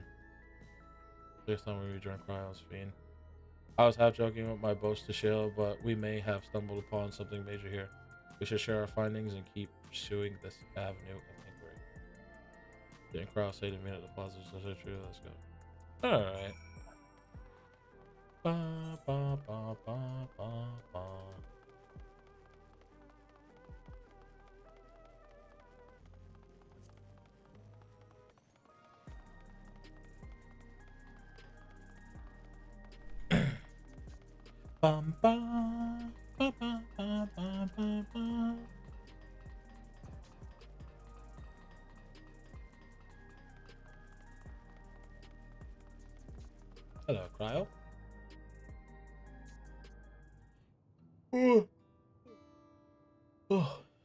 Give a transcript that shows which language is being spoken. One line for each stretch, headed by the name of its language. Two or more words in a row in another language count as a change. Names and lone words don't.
English: Next time we rejoin Cryos Fiend. I was half joking with my boast to Shale, but we may have stumbled upon something major here. We should share our findings and keep pursuing this avenue of inquiry. Getting Cryos 8 minute deposits, is that true? Let's go. Alright. Ba, ba, ba, ba, ba, ba. Bum, ba, ba, ba, ba, ba, ba, ba. Hello, Cryo. Oh.